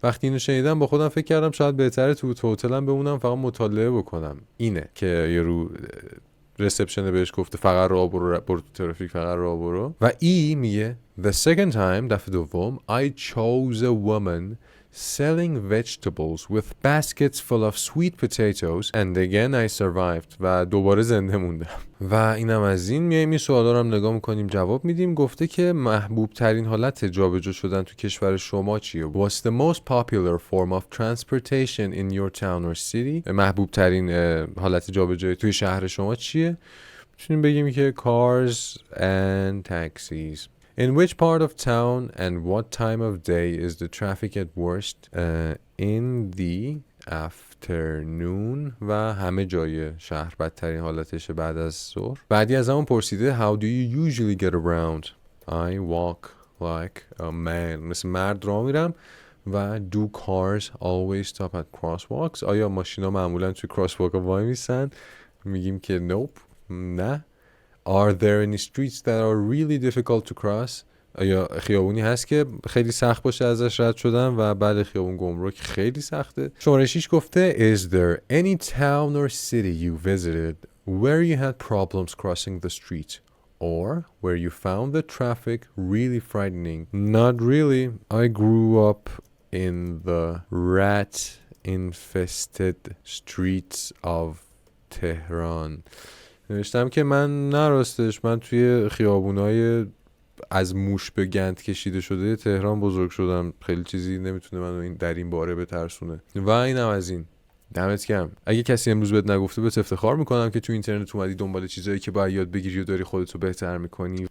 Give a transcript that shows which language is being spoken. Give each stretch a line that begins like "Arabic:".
Persian: وقتی اینو شنیدم با خودم فکر کردم شاید بهتره تو هتلم بمونم فقط مطالعه بکنم. اینه که یه رو ریسپشن بهش گفته فقط راه برو تو ترافیک، فقط راه برو. و ای میگه
English: the second time،
Persian: دفعه دوم
English: I chose a woman selling vegetables with baskets full of sweet potatoes and again I survived.
Persian: و دوباره زنده موندم. و اینم از این. میایم این سوالا رو هم نگاه میکنیم، جواب میدیم. گفته که محبوب ترین حالت جابجا شدن تو کشور شما چیه؟
English: What's the most popular form of transportation in your town or city؟
Persian: محبوب ترین حالت جابجایی توی شهر شما چیه؟ میتونیم بگیم که
English: cars and taxis. In which part of town and what time of day is the traffic at worst? In the afternoon.
Persian: و همه جای شهر بدترین حالتشه بعد از ظهر. بعدی از همون پرسیده
English: How do you usually get around? I walk like a man.
Persian: مثل مرد راه میرم. و
English: do cars always stop at crosswalks؟
Persian: آیا ماشینا معمولا توی crosswalk وای میسن؟ میگیم که
English: nope،
Persian: نه.
English: Are there any streets that are really difficult to cross؟
Persian: آیا خیابونی هست که خیلی سخت باشه ازش رد شدن؟ و بله، خیابون گمرک خیلی سخته. شماره 6 گفته
English: Is there any town or city you visited where you had problems crossing the street or where you found the traffic really frightening? Not really. I grew up in the rat-infested streets of Tehran.
Persian: نوشتم که من نراستش، من توی خیابونای از موش به گند کشیده شده تهران بزرگ شدم. خیلی چیزی نمیتونه منو در این باره بترسونه. و اینم از این. دمت گرم. اگه کسی امروز بهت نگفته بهت افتخار میکنم که تو اینترنت اومدی دنبال چیزایی که باید یاد بگیری و داری خودتو بهتر میکنی.